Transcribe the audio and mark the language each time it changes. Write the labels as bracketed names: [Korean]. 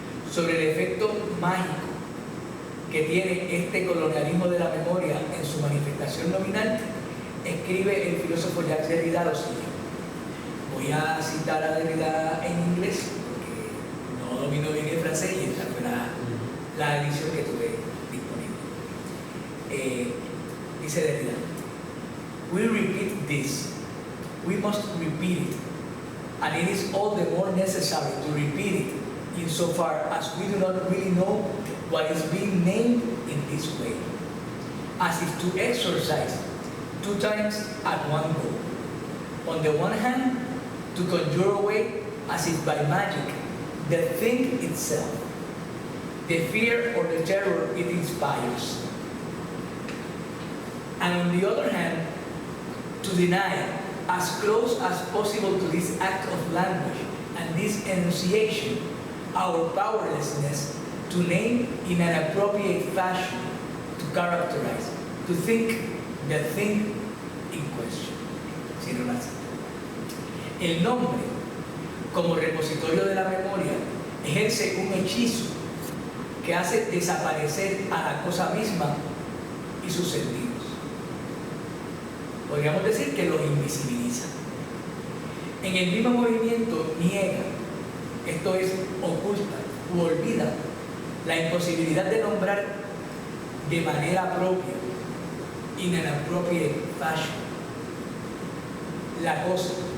[Spanish] Sobre el efecto mágico que tiene este colonialismo de la memoria en su manifestación nominal, escribe el filósofo Jacques Derrida lo siguiente. Voy a citar a Derrida en inglés porque no domino bien el francés y esta fue la edición que tuve disponible. Dice Derrida: [English] we repeat this, we must repeat it, and it is all the more necessary to repeat it insofar as we do not really know what is being named in this way, as if to exercise two times at one go. On the one hand, to conjure away, as if by magic, the thing itself, the fear or the terror it inspires. And on the other hand, to deny as close as possible to this act of language and this enunciation our powerlessness to name in an appropriate fashion, to characterize, to think the thing in question. [Spanish] El nombre, como repositorio de la memoria, ejerce un hechizo que hace desaparecer a la cosa misma y sus sentidos. Podríamos decir que los invisibiliza. En el mismo movimiento niega, esto es, oculta u olvida, la imposibilidad de nombrar de manera propia, [English] in an appropriate fashion, [Spanish] la cosa.